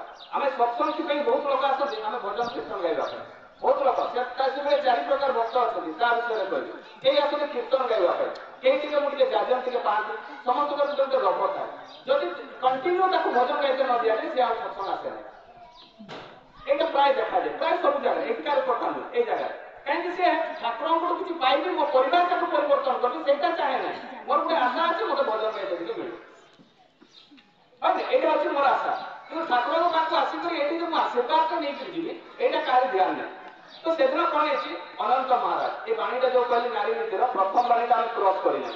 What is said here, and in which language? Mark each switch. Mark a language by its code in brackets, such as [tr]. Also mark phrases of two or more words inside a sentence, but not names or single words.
[or] ଆମେ ସତ୍ସଙ୍ଗ ପାଇଁ ବହୁତ ଲୋକ ଆସନ୍ତି, ଆମେ ଭଜନ କୀର୍ତ୍ତନ ଗାଇବା ପାଇଁ ବହୁତ ଲୋକ, ସେଭଳି 4 ପ୍ରକାର ଭକ୍ତ ଅଛନ୍ତି ତା ବିଷୟରେ କହିବି। କେହି ଆସନ୍ତି କୀର୍ତ୍ତନ ଗାଇବା ପାଇଁ, କେହି ଟିକେ ମୁଁ ଟିକେ ଯାଜନ ଟିକେ ପାଆନ୍ତି, ସମସ୍ତଙ୍କର ଗୋଟେ ଲୋଭ ଥାଏ। ଯଦି କଣ୍ଟିନ୍ୟୁ ତାକୁ ଭଜନ ଗାଇତେ ନ ଦିଆଯାଏ ସେ ଆଉ ସତ୍ସଙ୍ଗ ଆସେ ନାହିଁ। [bn] এইটা প্রায় দেখা যায়, প্রায় সব জায়গায়, এইটার কথা নয় এই জায়গায়। [or] কাହିଁକି ସେ ଠାକୁରଙ୍କଠୁ କିଛି ପାଇବି, ମୋ ପରିବାରଟାକୁ ପରିବର୍ତ୍ତନ କରିବି ସେଇଟା ଚାହେଁ ନାହିଁ। ମୋର ଗୋଟେ ଆଶା ଅଛି ମୋତେ ଭଜନ ଗାଇତେ ଟିକେ ମିଳିବ, ଏଇଟା ଅଛି ମୋର ଆଶା। କିନ୍ତୁ ଠାକୁରଙ୍କ ପାଖକୁ ଆସିକରି ଏଇଠି ଯେ ମୁଁ ଆଶୀର୍ବାଦଟା ନେଇକରି ଯିବି ଏଇଟା କାହାରି ଧ୍ୟାନ ନାହିଁ। ତ ସେଦିନ କଣ ହେଇଛି, ଅନନ୍ତ ମହାରାଜ ଏ ବାଣୀଟା ଯୋଉ କହିଲି ନାରୀ ନୀତିର ପ୍ରଥମ ବାଣୀଟା ଆମେ କ୍ରସ୍ କରିନାହିଁ।